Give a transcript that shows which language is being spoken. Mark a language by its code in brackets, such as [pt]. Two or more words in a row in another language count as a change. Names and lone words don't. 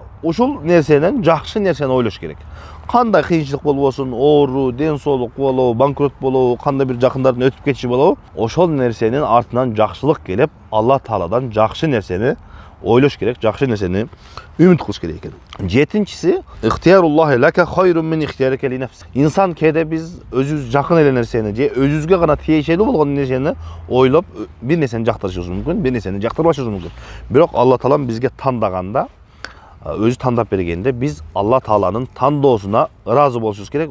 [ky] Ушул нерсенен жакшы нерсени ойлош керек. Кандай кыйынчылык болбосун, оору, ден соолук болобу, банкрот болобу, кандай бир жакындардын өтүп кетиши болобу, ошол нерсенин артынан жакшылык келип, Алла Тааладан жакшы нерсени ойлош керек, жакшы нерсени үмүт кылыш керек экен. [ar] Жетинчиси, اختيار الله لك خير من اختيارك لنفس. [ky] Инсан кээде биз өзүбүз жакын эле нерсени же өзүбүзгө гана тиешелүү болгон нерсени ойлоп, бир нерсени жактырышыбыз мүмкүн, бир нерсени жактырбашыбыз мүмкүн. Бирок Алла Таалам бизге тандаганда, өзү тандап бергенде, биз Алла Тааланын тандоосуна ыраазы болушубуз керек.